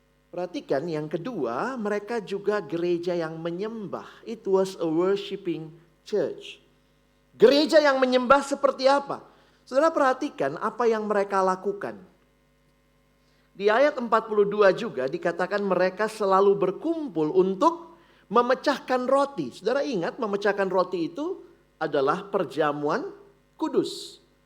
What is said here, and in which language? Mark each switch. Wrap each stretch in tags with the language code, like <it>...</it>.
<id>Perhatikan yang kedua, mereka juga gereja yang menyembah.</id> <en>It was a worshiping church.</en> <id>Gereja yang menyembah seperti apa? Saudara perhatikan apa yang mereka lakukan. Di ayat 42 juga dikatakan mereka selalu berkumpul untuk memecahkan roti. Saudara ingat memecahkan roti itu adalah perjamuan kudus.</id>